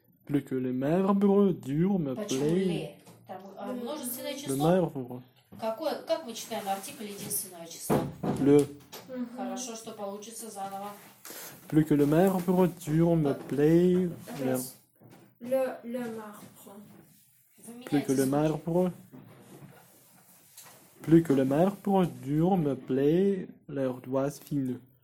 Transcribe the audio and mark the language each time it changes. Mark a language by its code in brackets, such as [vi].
[fr] Plus que le marbre dur me plaît. [ru] Множественное число. Какое, как мы читаем артикль единственного числа? [fr] Le. [ru] Хорошо, что получится заново. [fr] Plus que le marbre dur me plaît. Le marbre. Plus que le marbre. Plus que le marbre dur me plaît l'ardoise fine.